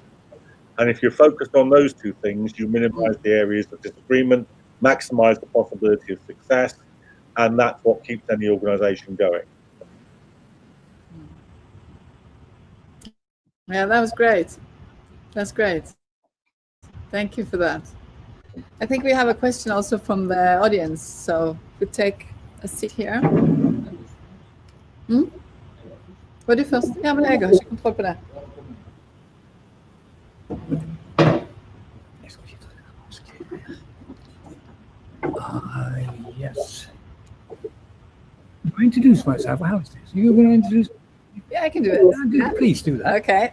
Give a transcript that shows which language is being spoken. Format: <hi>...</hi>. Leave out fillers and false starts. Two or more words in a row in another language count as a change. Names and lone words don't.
<en>And if you're focused on those two things, you minimize the areas of disagreement, maximize the possibility of success, and that's what keeps any organization going. Yeah, that was great. That's great. Thank you for that. I think we have a question also from the audience, so we'll take a seat here.</en> <no>Var du først? Ja, men jeg har ikke kontroll på det.</no> <en>Yes. I'll introduce myself. How is this? You're going to introduce? Yeah, I can do it. Please do that. Okay.</en>